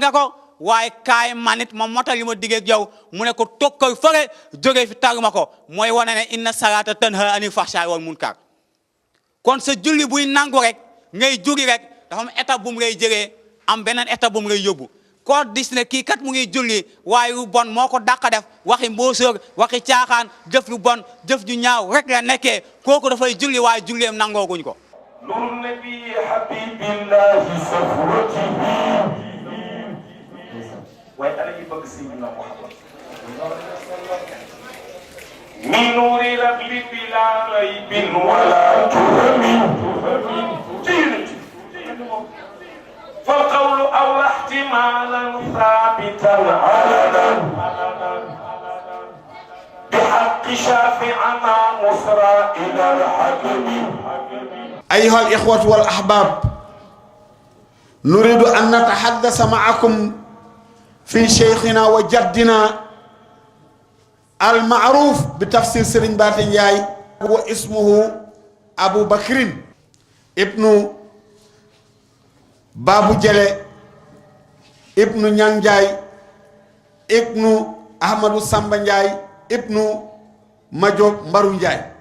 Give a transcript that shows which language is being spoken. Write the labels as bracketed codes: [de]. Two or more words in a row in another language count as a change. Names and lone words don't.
[wo] nga ko waaye kaay manit ma motal li ma dige ak yow mu ne ko tokkal fële jóge fi tàgg ma ko mooy wane ne [ar] إن الصلاة تنهى عن الفحشاء والمنكر [wo] kon sa julli buy nangu rek ngay juri rek dafa am étape bu mu ngay jëlee am beneen étape bu mu ngay yóbbu koo dis ne kii kat mu ngi julli waaye lu bon moo ko dàq def waxi mbóosóor waxi caaxaan jëf lu bon jëf ju ñaaw rek la nekkee kooku dafay julli waaye julleem nangooguñ ko [ar] نور النبي حبيب الله صفوته وأنا يبقى سيدنا محمد من نور ربي بلا ريب ولا تهم فالقول أو احتمالا ثابتا علنا بحق شافعنا مصرى إلى الحكم أيها الإخوة والأحباب نريد أن نتحدث معكم fi cheikhina wa jaddina almaaruf bi tafsir Serigne Baate Ndiaye wa ismuhu Abu Bakrin ibnu Babu Jele ibnu Ñang Ndiaye ibnu Ahmadou Samba Ndiaye ibnu Majob Mbaru Ndiaye.